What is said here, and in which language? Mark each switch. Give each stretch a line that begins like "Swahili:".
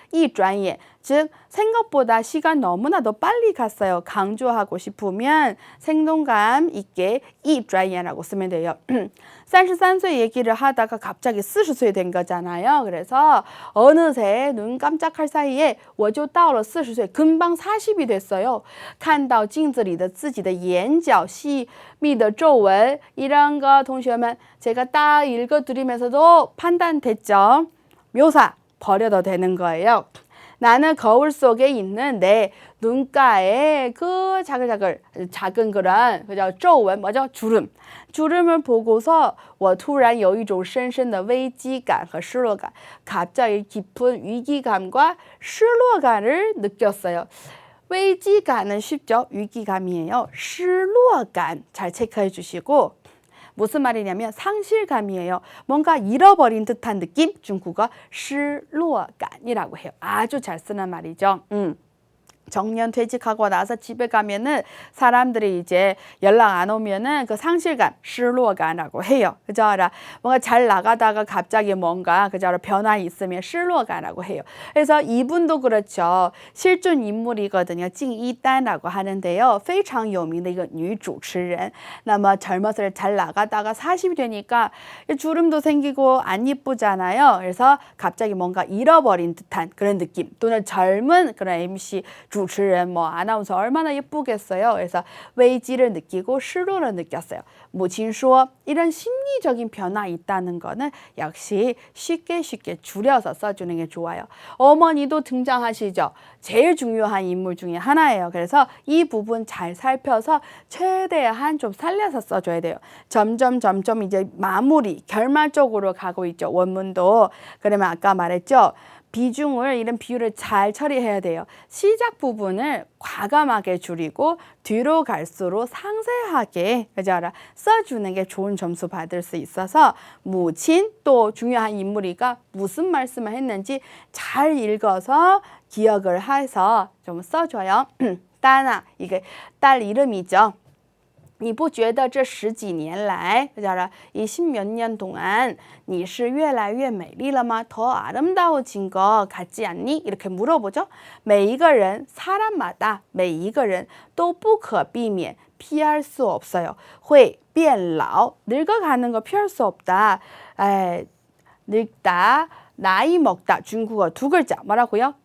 Korean: 一转眼 즉 생각보다 시간 너무나도 빨리 갔어요. 강조하고 싶으면 생동감 있게 一转眼라고 쓰면 돼요. 33岁 얘기를 하다가 갑자기 40岁 된 거잖아요. 그래서 어느새 눈 깜짝할 사이에
Chinese: 我就到了40岁
Korean: 금방 40이 됐어요.
Chinese: 看到镜子里的自己的眼角细密的皱纹
Korean: 이런 거 동시에만 제가 딱 읽어드리면서도 판단됐죠. 묘사 버려도 되는 거예요. 나는 거울 속에 있는 내 눈가에 그 작은 그런 그죠? 皱纹 뭐죠? 주름을 보고서
Chinese: 我突然有一种深深的危机感和失落感
Korean: 갑자기 깊은 위기감과失落感을 느꼈어요. 危机感은 쉽죠? 위기감이에요. 失落感 잘 체크해 주시고 무슨 말이냐면 상실감이에요. 뭔가 잃어버린 듯한 느낌? 중국어 失落感이라고 해요. 아주 잘 쓰는 말이죠. 정년 퇴직하고 나서 집에 가면은 사람들이 이제 연락 안 오면은 그 상실감, 失落感라고 해요. 그죠? 뭔가 잘 나가다가 갑자기 뭔가 그죠? 변화가 있으면 失落感라고 해요. 그래서 이분도 그렇죠. 실존 인물이거든요. 징이단라고 하는데요.
Chinese: 非常有名的一个女主持人.
Korean: 那么 젊었을 때 잘 나가다가 40이 되니까 주름도 생기고 안 이쁘잖아요. 그래서 갑자기 뭔가 잃어버린 듯한 그런 느낌. 또는 젊은 그런 MC 主持人 뭐 아나운서 얼마나 예쁘겠어요. 그래서危机를 느끼고 失落를 느꼈어요. 母亲说 이런 심리적인 변화 있다는 거는 역시 쉽게 줄여서 써주는 게 좋아요. 어머니도 등장하시죠. 제일 중요한 인물 중에 하나예요. 그래서 이 부분 잘 살펴서 최대한 좀 살려서 써줘야 돼요. 점점 이제 마무리, 결말 쪽으로 가고 있죠. 원문도. 그러면 아까 말했죠. 비중을 이런 비율을 잘 처리해야 돼요. 시작 부분을 과감하게 줄이고 뒤로 갈수록 상세하게 써주는 게 좋은 점수 받을 수 있어서 무친 또 중요한 인물이가 무슨 말씀을 했는지 잘 읽어서 기억을 해서 좀 써줘요. 따나 이게 딸 이름이죠.
Chinese: 你不觉得这十几年来,
Korean: 이 십몇 년 동안
Chinese: 你是越来越美丽了吗?
Korean: 더 아름다워진 거 같지 않니? 이렇게 물어보죠.
Chinese: 每一个人,
Korean: 사람마다
Chinese: 每一个人都不可避免
Korean: 피할 수 없어요.
Chinese: 会变老,
Korean: 늙어가는 거 피할 수 없다. 늙다, 나이 먹다. 중국어 두 글자 뭐라고요?